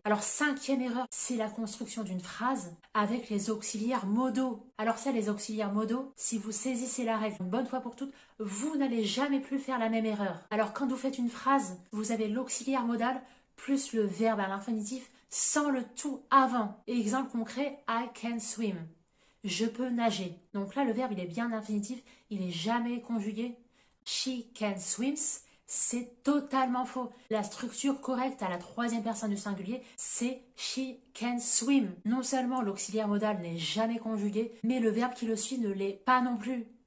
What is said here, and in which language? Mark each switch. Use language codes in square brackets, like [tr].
[fr] Alors 5e erreur, c'est la construction d'une phrase avec les auxiliaires modaux. Alors ça, les auxiliaires modaux, si vous saisissez la règle une bonne fois pour toutes, vous n'allez jamais plus faire la même erreur. Alors quand vous faites une phrase, vous avez l'auxiliaire modal plus le verbe à l'infinitif sans le tout avant. Exemple concret, [en] I can swim. [fr] Je peux nager. Donc là, le verbe, il est bien infinitif, il n'est jamais conjugué. [en] She can swims. [fr] C'est totalement faux. La structure correcte à la 3e personne du singulier, c'est [en] she can swim. [fr] Non seulement l'auxiliaire modal n'est jamais conjugué, mais le verbe qui le suit ne l'est pas non plus.